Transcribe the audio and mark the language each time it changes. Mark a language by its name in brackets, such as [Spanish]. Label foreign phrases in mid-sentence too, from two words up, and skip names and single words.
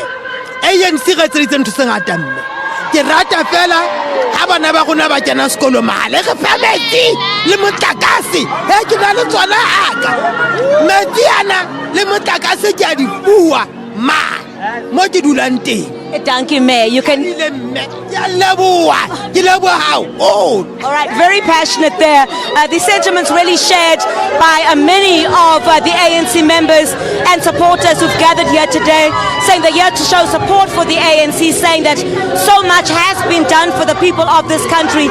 [Southern Sotho] ANC ga tseditse ntho tse ngata mme ke rata fela ha bana ba rona ba kena sekolo mahala re fa metsi le motlakase he ke na le tsona aka metsi ana le motlakase ke a di bua ma mo ke dulang teng. [English] Thank you, Mayor. You can. All right, very passionate there. The sentiments really shared by many of the ANC members and supporters who've gathered here today, saying they're here to show support for the ANC, saying that so much has been done for the people of this country.